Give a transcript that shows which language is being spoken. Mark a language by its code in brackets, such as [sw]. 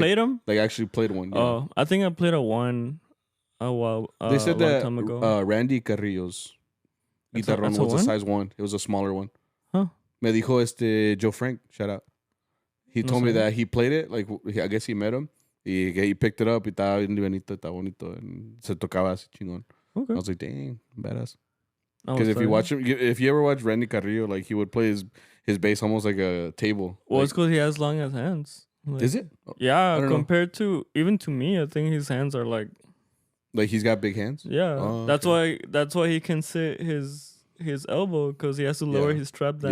[en] played them. Like actually played one. Yeah. Oh, I think I played a 1 a while. They said a long that time ago. Randy Carrillo's guitarrón was a size 1. It was a smaller one. Huh? [es] Me dijo Joe Frank. Shout out. [en] He told me that he played it. Like I guess he met him. He picked it up. [es] Y estaba bien livianito, estaba bonito, and se tocaba así chingón. [en] Okay. I was like, dang, badass. Because if you ever watch Randy Carrillo, like he would play his bass almost like a table. Well, like, it's because he has long ass hands. Like, is it? Yeah, compared to even to me, I think his hands are like he's got big hands. Yeah, oh, that's why he can sit his elbow because he has to lower his strap down.